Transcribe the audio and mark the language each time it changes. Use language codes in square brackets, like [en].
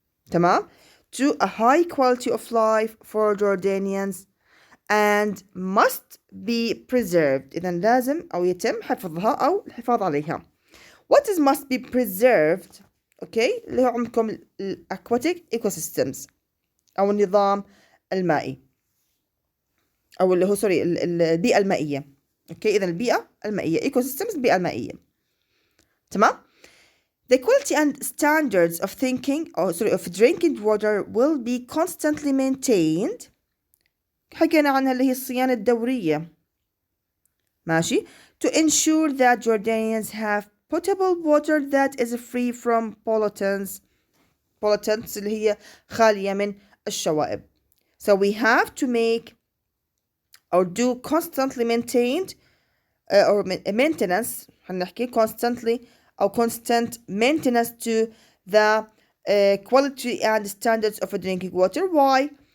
[ar] تمام؟ [en] to a high quality of life for Jordanians and must be preserved. [ar] إذا لازم أو يتم حفظها أو الحفاظ عليها. [en] What is must be preserved? okay? [ar] اللي هو عندكم aquatic ecosystems أو النظام المائي أو اللي هو سوري البيئة المائية. [en] okay? [ar] إذا البيئة المائية ecosystems البيئة المائية. تمام؟ [en] The quality and standards of of drinking water will be constantly maintained. [ar] حكينا عنها اللي هي الصيانة الدورية. ماشي؟ [en] To ensure that Jordanians have potable water that is free from pollutants [ar] اللي هي خالية من الشوائب. [en] So we have to make or do constantly maintained or maintenance [ar] هنحكي [en] constantly أو constant maintenance to the quality and standards of drinking water. Why?